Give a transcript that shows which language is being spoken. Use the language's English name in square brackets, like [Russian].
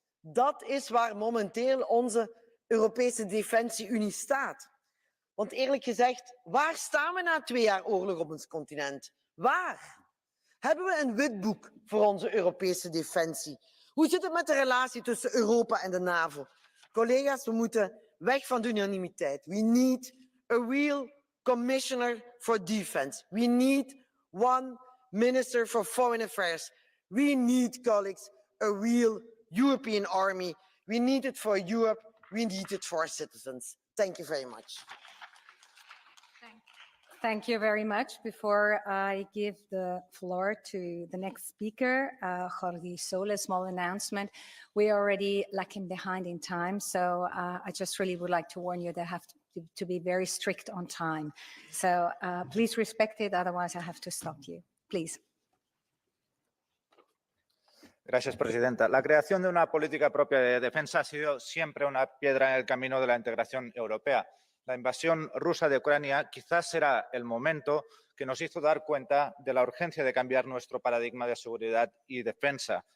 [Dutch] Dat is waar momenteel onze Europese Defensie-Unie staat. Want eerlijk gezegd, waar staan we na 2 jaar oorlog op ons continent? Waar? Hebben we een witboek voor onze Europese defensie? Hoe zit het met de relatie tussen Europa en de NAVO? Collega's, we moeten weg van de unanimiteit. [English] We need a real commissioner for defense. We need one minister for foreign affairs. We need, colleagues, a real European army. We need it for Europe. We need it for our citizens. Thank you very much. Thank you very much. Before I give the floor to the next speaker, Jorge Sola, small announcement. We are already lacking behind in time, so I just really would like to warn you that I have to be very strict on time. So please respect it, otherwise I have to stop you. Please. [Spanish] Gracias, presidenta. La creación de una política propia de defensa ha sido siempre una piedra en el camino de la integración europea. La invasión rusa de Ucrania quizás será el momento que nos hizo dar cuenta de la urgencia de cambiar nuestro paradigma de seguridad y defensa.